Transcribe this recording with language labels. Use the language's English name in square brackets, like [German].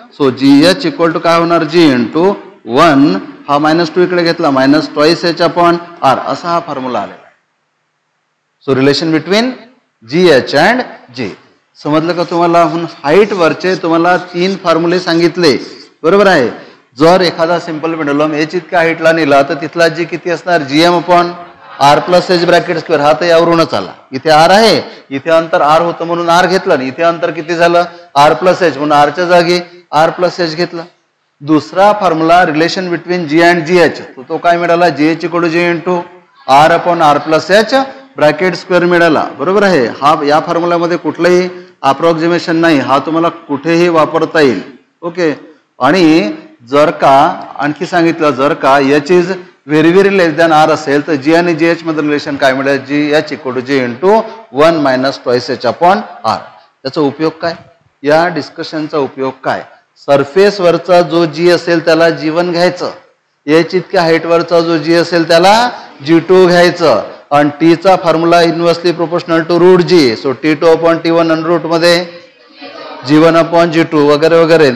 [Marathi] So G H equal to काय होणार? जी into 1, हा -2 इकडे घेतला, minus twice H upon R. असा हा फॉर्म्युला आलेला आहे. [English] So relation between G H and G. [Marathi] समजलं का तुम्हाला? हाईट वरचे तुम्हाला 3 फॉर्म्युले सांगितले. बरोबर आहे? जर एखादा सिंपल पेंडुलम एच इतक्या हाईटला नेला तर तिथला जी किती असणार? [English] GM upon R plus H bracket square. [Marathi] हा तर यावरूनच आला. इथे आर आहे, इथे अंतर आर होतं म्हणून आर घेतलं, इथे अंतर किती झालं? आर प्लस एच, म्हणून आरच्या जागी आर प्लस एच घेतलं. दुसरा formula relation between G and G H, तो काय मिळाला? [English] G H equal to G into R upon R plus H bracket square [Marathi] मिळाला. बरोबर आहे? हा या फॉर्म्युल्यामध्ये कुठलंही अप्रॉक्सिमेशन नाही. हा तुम्हाला कुठेही वापरता येईल. ओके. आणि जर का आणखी सांगितलं, जर का H is very very less than R असेल तर जी आणि जी एच मध्ये रिलेशन काय मिळेल? [English] G H equal to G into 1 minus twice H upon R. [Marathi] त्याचा उपयोग काय? या डिस्कशनचा उपयोग काय? सरफेस वरचा जो जी असेल त्याला G1 घ्यायचं, एच इतक्या हाईट वरचा जो जी असेल त्याला G2 घ्यायचं, आणि टीचा formula inversely proportional to route G. So T2 upon T1 आणि रूट मध्ये G1 अपॉन G2 वगैरे वगैरे.